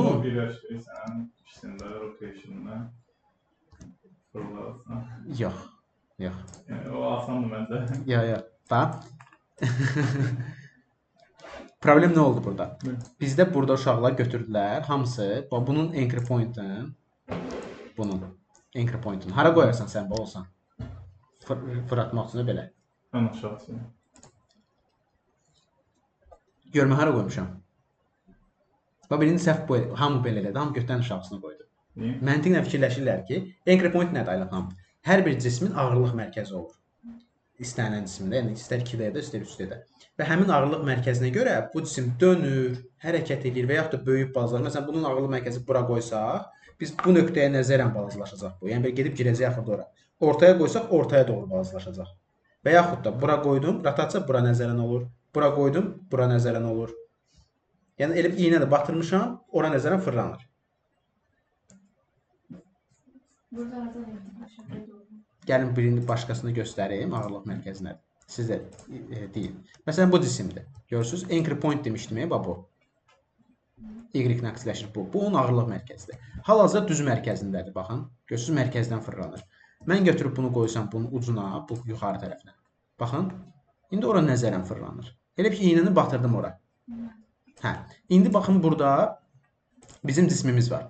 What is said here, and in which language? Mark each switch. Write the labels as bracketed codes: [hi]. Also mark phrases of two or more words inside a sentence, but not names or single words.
[az] birləşdirirsən, ikisində rotation'da fırlarsan. yox. Yəni o asandır məndə. Yox. Bax. Problem nə oldu burada? Bizdə burada uşaqlar götürdülər, hamısı bunun [en] anchor point- [az] ın hara qoyarsan sən bu olsan? Fırlatmaq üçün belə. Ən aşağısı. Görmə hara qoymuşam. Bax birinci səhv bu, hamı belə elədi, hamı götürən aşağısına qoydu. Niyə? Məntiqlə fikirləşirlər ki, [en] anchor point [az] nədir aylıqam? Hər bir cismin ağırlıq mərkəzi olur. İstənilən cismində, yəni istər 2D-də, istər 3D-də. Və həmin ağırlıq mərkəzinə görə bu cisim dönür, hərəkət edir və yaxud da böyüyüb balacalar. Məsələn, bunun ağırlıq mərkəzi bura qoysaq, biz bu nöqtəyə nəzərən balacalaşacaq bu. Yəni belə gedib girəcək axırda ora. Ortaya qoysaq, ortaya doğru balacalaşacaq. Və yaxud da bura qoydum, rotasiya bura nəzərən olur. Bura qoydum, bura nəzərən olur. Yəni elə bir iynə də batırmışam, ora nəzərən fırlanır. Burada arada aşağıda doğru. Gəlin birini başqasını göstərim, ağırlıq mərkəzi nədir? Siz də deyin. Məsələn, bu cisimdir. Görürsünüz, [en] anchor point [az] demişdim, bax bu. Y nöqtələşir bu. Bu onun ağırlıq mərkəzidir. Hal-hazırda düz mərkəzindədir, baxın. Görürsünüz, mərkəzdən fırlanır. Mən götürüb bunu qoysam bunun ucuna, bu yuxarı tərəfinə. Baxın, indi ora nəzərən fırlanır. Elə bir iynəni batırdım ora. Hə, indi baxın burada bizim cismimiz var.